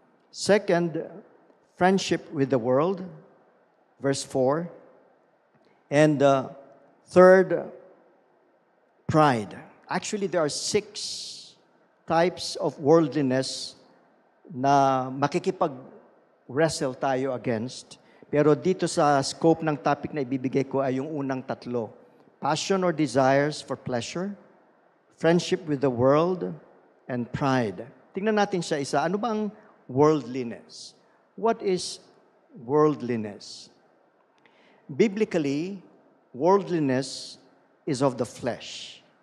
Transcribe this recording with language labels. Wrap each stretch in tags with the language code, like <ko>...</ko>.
<en>Second, friendship with the world, verse 4. And third, pride. Actually, there are 6 types of worldliness</en> <tl>na makikipag-wrestle tayo</tl> <en>against.</en> <tl>Pero dito sa scope ng topic na ibibigay ko ay yung unang 3.</tl> <en>Passion or desires for pleasure, friendship with the world, and pride.</en> <tl>Tingnan natin siya isa. Ano ba ang worldliness?</tl> <en>What is worldliness? Biblically, worldliness is of the flesh.</en>